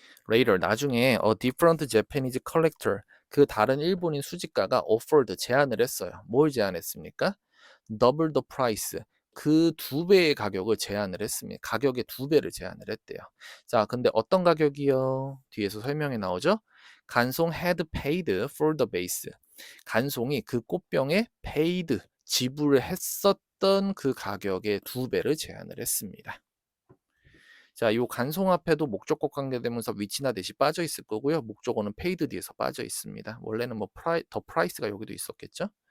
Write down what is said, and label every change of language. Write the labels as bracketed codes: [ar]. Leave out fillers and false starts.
[en] Later [ko] 나중에 [en] a different Japanese collector [ko] 그 다른 일본인 수집가가 [en] offered [ko] 제안을 했어요. 뭘 제안했습니까? [en] Double the price [ko] 그 2배의 가격을 제안을 했습니다. 가격의 2배를 제안을 했대요. 자, 근데 어떤 가격이요? 뒤에서 설명이 나오죠? [en] 간송 had paid for the vase. [ko] 간송이 그 꽃병에 [en] paid [ko] 지불을 했었던 그 가격의 2배를 제안을 했습니다. 자, 요 간송 앞에도 목적격 관계대명사 위치나 대시 빠져 있을 거고요. 목적어는 paid 뒤에서 빠져 있습니다. 원래는 뭐 더 price가 여기도 있었겠죠?